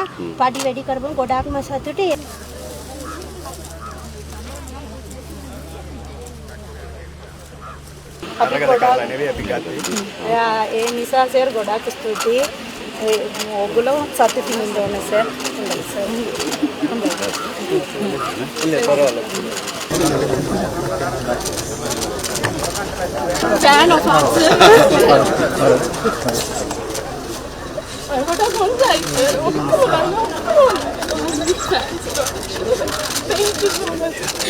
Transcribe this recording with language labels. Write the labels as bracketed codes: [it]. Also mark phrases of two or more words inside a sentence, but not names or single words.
[si] පඩි වැඩි කරපුවම ගොඩක්ම සතුටුයි. අපි ගොඩක් ඒ නිසා සර් ගොඩක් ස්තුතියි. ඔයගොල්ලෝ සතුටින් ඉන්න ඕනේ සර්. හොඳයි සර්. [ta] இல்லை பரவாயில்ல [en] Fan of us. What a fun time. Thank you so much.